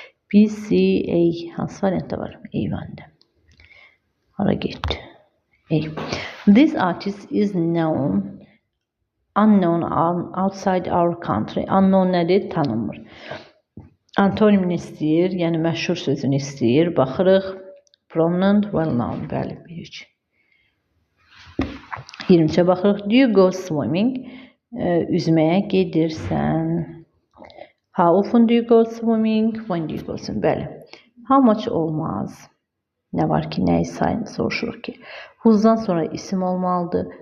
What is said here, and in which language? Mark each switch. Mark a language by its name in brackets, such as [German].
[Azerbaijani] B, C, A, hansı variantda var? A-vəndə. Hara getdi? A. [English] This artist is known unknown outside our country. [Azerbaijani] Unknown nədir? Tanınmır. Antonim istəyir, yəni məşhur sözünü istəyir. Baxırıq. [English] Prominent, well known. [Azerbaijani] Bəli, 1-3. 23-ə baxırıq. [English] Do you go swimming? [Azerbaijani] üzməyə gedirsən. [English] How often do you go swimming? When do you go swimming? [Azerbaijani] Bəli. [English] How much [Azerbaijani] olmaz. Nə var ki, nəyi soruşuruq ki. Who'dan sonra isim olmalıdır.